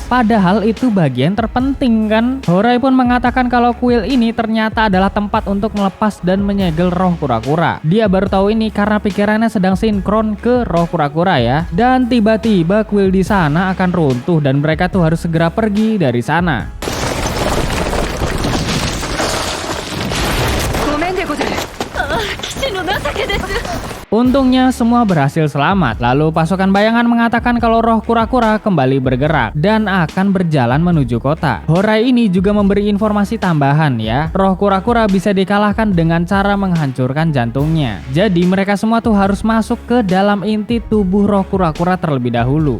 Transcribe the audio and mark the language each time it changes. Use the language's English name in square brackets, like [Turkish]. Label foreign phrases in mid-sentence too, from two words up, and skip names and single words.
[Indonesian] Padahal itu bagian terpenting kan. Horai pun mengatakan kalau kuil ini ternyata adalah tempat untuk melepas dan menyegel roh kura-kura. Dia baru tahu ini karena pikirannya sedang sinkron ke roh kura-kura ya. Dan tiba-tiba kuil di sana akan runtuh dan mereka tuh harus segera pergi dari sana. [Japanese] ごめんでござる。騎士の情けです。 [Indonesian] Untungnya semua berhasil selamat. Lalu pasukan bayangan mengatakan kalau roh kura-kura kembali bergerak dan akan berjalan menuju kota. Horai ini juga memberi informasi tambahan ya. Roh kura-kura bisa dikalahkan dengan cara menghancurkan jantungnya. Jadi mereka semua tuh harus masuk ke dalam inti tubuh roh kura-kura terlebih dahulu.